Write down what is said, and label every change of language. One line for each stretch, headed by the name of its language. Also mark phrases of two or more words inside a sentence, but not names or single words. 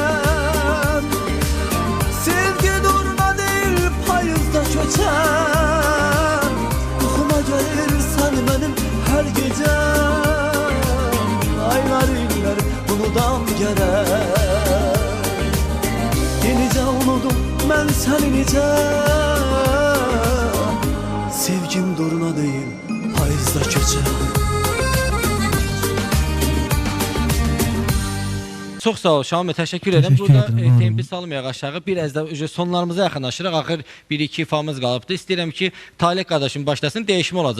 Turkish: Sevgi duruna değil payızda köçen Yuxuma gelirsen benim her gece Aylar iller unudam gerek Yenice unudum ben seni nice Sevgim duruna değil payızda köçen
Azerbaijani: Çox sağ ol Şamil, təşəkkür edirəm. Burada tempi salmayaq aşağı. Bir az da sonlarımıza yaxınlaşırıq. Axır 1-2 ifamız qalıbdı. İstəyirəm ki, Talih qardaşım başlasın. Dəyişmə olacaq.